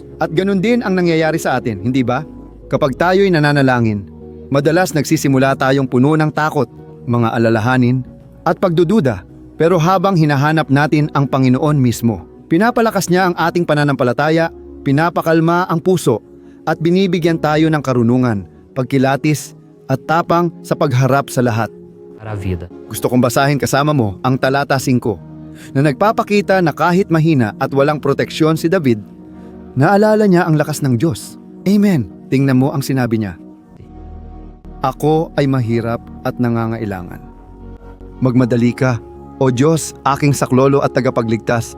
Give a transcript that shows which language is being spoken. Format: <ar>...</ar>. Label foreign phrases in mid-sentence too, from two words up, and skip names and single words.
<tl>At ganun din ang nangyayari sa atin, hindi ba? Kapag tayo'y nananalangin, madalas nagsisimula tayong puno ng takot, mga alalahanin, at pagdududa. Pero habang hinahanap natin ang Panginoon mismo, pinapalakas niya ang ating pananampalataya, pinapakalma ang puso, at binibigyan tayo ng karunungan, pagkilatis, at tapang sa pagharap sa lahat.</tl> <pt>Para a vida.</pt> <tl>Gusto kong basahin kasama mo ang talata 5 na nagpapakita na kahit mahina at walang proteksyon si David, naalala niya ang lakas ng Diyos. Amen. Tingnan mo ang sinabi niya. Ako ay mahirap at nangangailangan. Magmadali ka, O Diyos, aking saklolo at tagapagligtas.</tl>